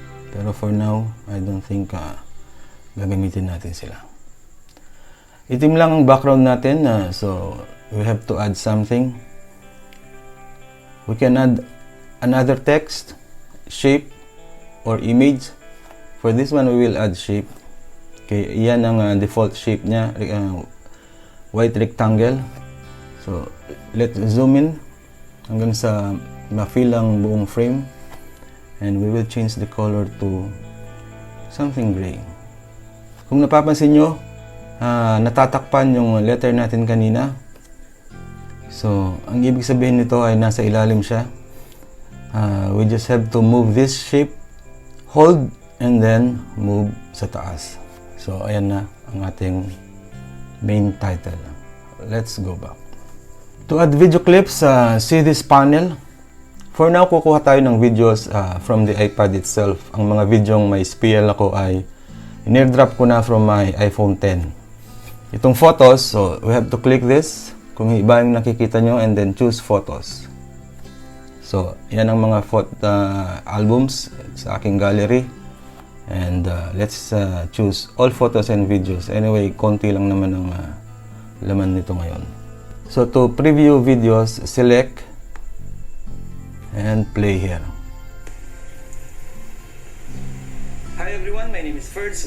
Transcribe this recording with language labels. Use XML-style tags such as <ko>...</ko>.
<en>Pero for now, I don't think gagamitin natin sila.</en> <tl>Itim lang ang background natin.</tl> <en>So, we have to add something. We can add another text, shape, or image. For this one, we will add shape.</en> <tl>Okay, yan ang default shape niya.</tl> <en>White rectangle. So, let's zoom in</en> <tl>hanggang sa ma-fill ang buong frame,</tl> <en>and we will change the color to something gray.</en> <tl>Kung napapansin nyo, natatakpan yung letter natin kanina. So, ang ibig sabihin nito ay nasa ilalim siya.</tl> <en>We just have to move this shape, hold, and then move</en> <tl>sa taas. So, ayan na ang ating main title.</tl> <en>Let's go back. To add video clips, see this panel.</en> <tl>For now, kukuha tayo ng videos from the iPad itself. Ang mga videong may SPL ako ay in-airdrop ko na from my iPhone 10.</tl> <en>Itong photos, so we have to click this</en> <tl>kung iba yung nakikita nyo,</tl> <en>and then choose photos.</en> <tl>So, yan ang mga albums sa aking gallery.</tl> <en>And let's choose all photos and videos. Anyway,</en> <tl>konti lang naman ang laman nito ngayon.</tl> <en>So, to preview videos, select and play here. Hi everyone, my name is Ferds.</en>